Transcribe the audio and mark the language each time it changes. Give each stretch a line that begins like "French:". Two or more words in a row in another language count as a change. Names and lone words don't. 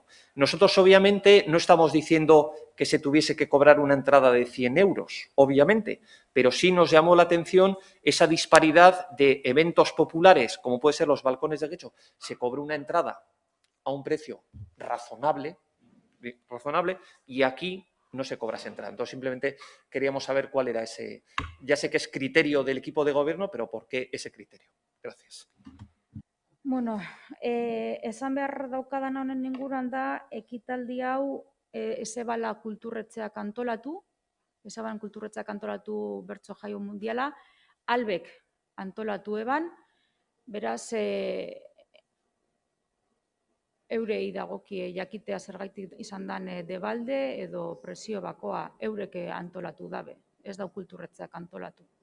Spanish: Nosotros, obviamente, no estamos diciendo que se tuviese que cobrar una entrada de 100 euros, obviamente, pero sí nos llamó la atención esa disparidad de eventos populares, como puede ser los balcones de Guecho. Se cobró una entrada a un precio razonable y aquí no se cobra esa entrada. Entonces, simplemente queríamos saber cuál era ese... Ya sé que es criterio del equipo de gobierno, pero ¿por qué ese criterio? Gracias.
Basque: Bueno, esan behar daukadana honen inguruan da, ekitaldi hau Ezebala kulturretxeak antolatu, Ezebalan kulturretxeak antolatu bertso jaio mundiala, Albek antolatu eban, beraz, eurei dagokie jakitea zergaitik izan dan debalde edo presio bakoa eurek antolatu dabe, ez dau kulturretxeak antolatu.